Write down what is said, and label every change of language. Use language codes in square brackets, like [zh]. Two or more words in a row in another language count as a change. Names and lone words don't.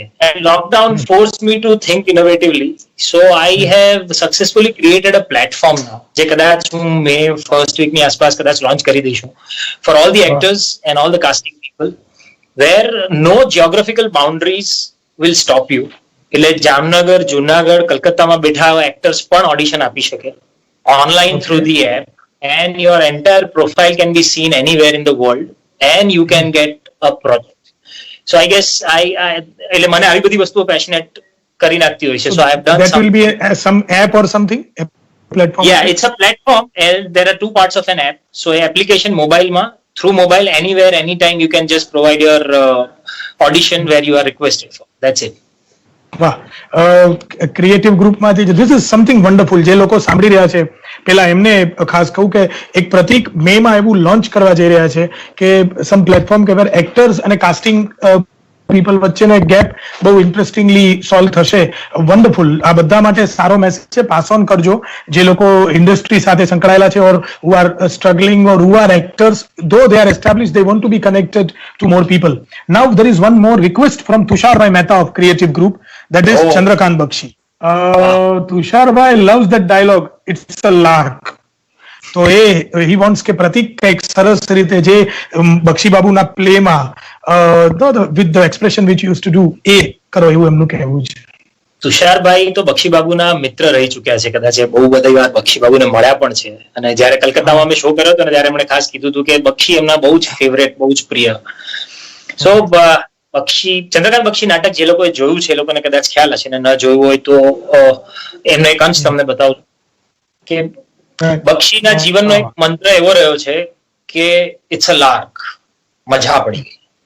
[en] And lockdown forced me to think innovatively. So I have successfully created a platform now, [gu] જે કદાચ હું મે ફર્સ્ટ વીકની આસપાસ કદાચ લોન્ચ કરી દઈશું [en] for all the actors and all the casting people, where no geographical boundaries will stop you. [gu] એટલે જામનગર, જુનાગઢ, કલકત્તામાં બેઠા એક્ટર્સ પણ ઓડિશન આપી શકે [en] online through the app, and your entire profile can be seen anywhere in the world and you can get a project. So I guess [gu] એટલે મને આવી બધી વસ્તુઓ પેશનેટ કરી નાખતી હોય છે. [en] So I have done that will be some app or something, a platform. Yeah, it's a platform and there are two parts of an app. So a application mobile ma, through mobile anywhere anytime you can just provide your audition where you are requested for. That's it. વાહ, ક્રિએટિવ ગ્રુપમાંથી this is something wonderful. [gu] જે લોકો સાંભળી રહ્યા છે પેલા એમને ખાસ કહું કે એક પ્રતિક મે માં એવું લોન્ચ કરવા જઈ રહ્યા છે કે [en] some platform [gu] કે વેર એક્ટર્સ અને [en] casting people [gu] વચ્ચેનો એક ગેપ બહુ [en] interestingly solve [gu] થશે. વન્ડરફુલ. આ બધા માટે સારો મેસેજ છે, પાસ ઓન કરજો જે લોકો ઇન્ડસ્ટ્રી સાથે સંકળાયેલા છે [en] or who are struggling or who are actors, though they are established, they want to be connected to more people. Now there is one more request from Tusharbhai Mehta of Creative Group, that is Chandrakant Bakshi. Tusharбhai loves that dialogue, it's a lark. [gu] તો [en] he wants [gu] કે પ્રતિક કઈક સરસ રીતે જે બક્ષી બાબુના પ્લેમાં [en] with the expression which you used to do [gu] એ કરો, એવું એમનું કહેવું છે. તુષારભાઈ તો બક્ષીબાબુના મિત્ર રહી ચુક્યા છે, કદાચ બહુ બધી વાર બક્ષીબાબુને મળ્યા પણ છે. અને જયારે કલકત્તામાં અમે શો કર્યો હતો ને ત્યારે એમણે ખાસ કીધું હતું કે બક્ષી એમના બહુ જ ફેવરેટ, બહુ જ પ્રિય. સો બક્ષી, ચંદ્રકાંત બક્ષી નાટક જે લોકોએ જોયું છે એ લોકોને કદાચ ખ્યાલ હશે, ને ન જોયું હોય તો એમનો એક અંશ તમને બતાવું કે બક્ષીના જીવનનો એક મંત્ર એવો રહ્યો છે કે [en] It's a lark, [gu] મજા પડી ગઈ.